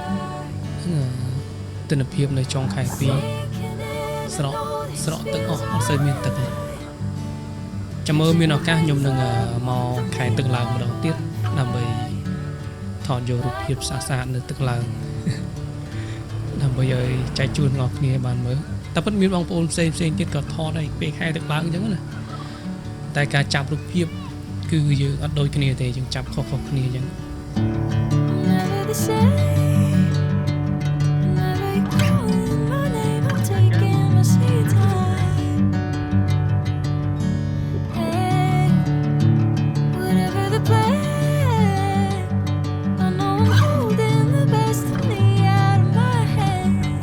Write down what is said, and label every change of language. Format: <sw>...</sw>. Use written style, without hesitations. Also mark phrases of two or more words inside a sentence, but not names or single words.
<km>ទិន្នភាពនៅចុងខែ2ស្រកទឹកអស់អត់សូវមានទឹកទេចាំមើលមានឱកាសខ្ញុំនឹងមកខែទឹកឡើងម្ដងទៀតដើម្បីថតយករូបភាពស្អាតៗនៅទឹកឡើងដើម្បីឲ្យចែកជូនដល់គ្នាបានមើលតែពិតមានបងប្អូនផ្សេងទៀតក៏ថតដែរពេលខែទឹកឡើងអញ្ចឹងណាតែការចាប់រូបភាពគឺយើងអត់ដូចគ្នាទេយើងចាប់ខុសៗគ្នាអញ្ចឹង</km> <en>Never the same. Whenever you calling my name, I'm taking my sweet time. Hey, whatever the plan, I know I'm holding the best of me out of my hand.</en>